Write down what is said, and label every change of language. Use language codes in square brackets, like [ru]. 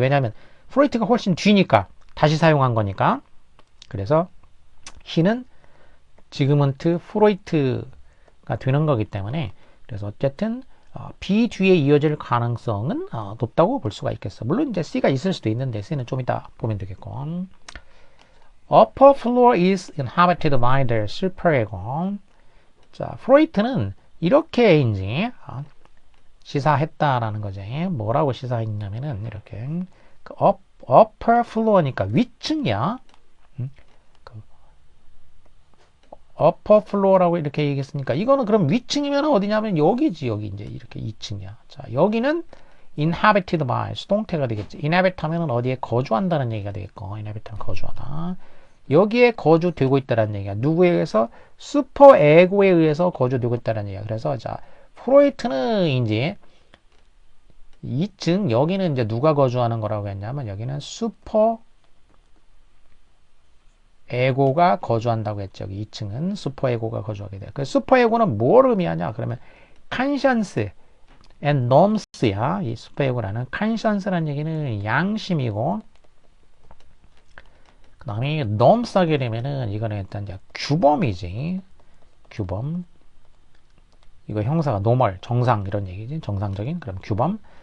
[ko] 왜냐하면 프로이트가 훨씬 뒤니까 다시 사용한 거니까. 그래서 he는 지그문트 프로이트가 되는 거기 때문에 그래서 어쨌든 B 뒤에 이어질 가능성은 높다고 볼 수가 있겠어. 물론 이제 C가 있을 수도 있는데 C는 좀 이따 보면 되겠고. [en] Upper floor is inhabited by the superego. [ko] 자, 프로이트는 이렇게 이제 시사했다라는 거지. 뭐라고 시사했냐면은 이렇게 그 upper floor니까 위층이야. 그 upper floor라고 이렇게 얘기했으니까 이거는 그럼 위층이면 어디냐면 여기지. 여기 이제 이렇게 2층이야. 자, 여기는 [en] inhabited by [ko] 수동태가 되겠지. inhabit 하면은 어디에 거주한다는 얘기가 되겠고, inhabit 하면 거주하다. 여기에 거주되고 있다는 얘기야. 누구에 의해서? 슈퍼 에고에 의해서 거주되고 있다는 얘기야. 그래서 자, 프로이트는 이제 2층 여기는 이제 누가 거주하는 거라고 했냐면 여기는 슈퍼 에고가 거주한다고 했죠. 여기 2층은 슈퍼 에고가 거주하게 돼. 그 슈퍼 에고는 뭘 의미하냐? 그러면 [en] conscience and norms야. [ko] 이 슈퍼 에고라는 conscience라는 얘기는 양심이고, 그 다음에 norms 하게 되면은 이거는 일단 이제 규범이지. 규범. 이거 형사가 normal, 정상 이런 얘기지. 정상적인 그런 규범.